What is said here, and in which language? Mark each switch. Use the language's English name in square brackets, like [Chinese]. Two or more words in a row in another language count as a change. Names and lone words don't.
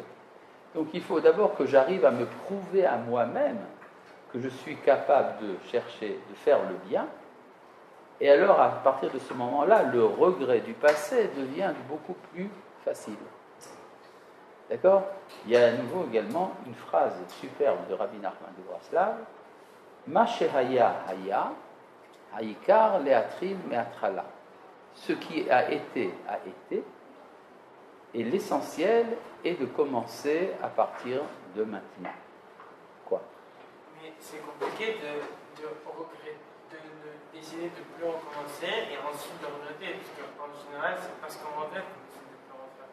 [French] Donc il faut d'abord que j'arrive à me prouver à moi-même que je suis capable de chercher, de faire le bien. Et alors, à partir de ce moment-là, le regret du passé devient beaucoup plus facile. D'accord ? Il y a à nouveau également une phrase superbe de Rabbi Nachman de Braslav. [Hebrew] מה שהיה היה, העיקר להתחיל מעכשיו. [French] Ce qui a été, et l'essentiel est de commencer à partir de maintenant. Quoi ? Mais c'est compliqué de décider de ne plus recommencer et ensuite de regretter, parce qu'en général, c'est parce qu'on regrette qu'on décide de ne plus refaire.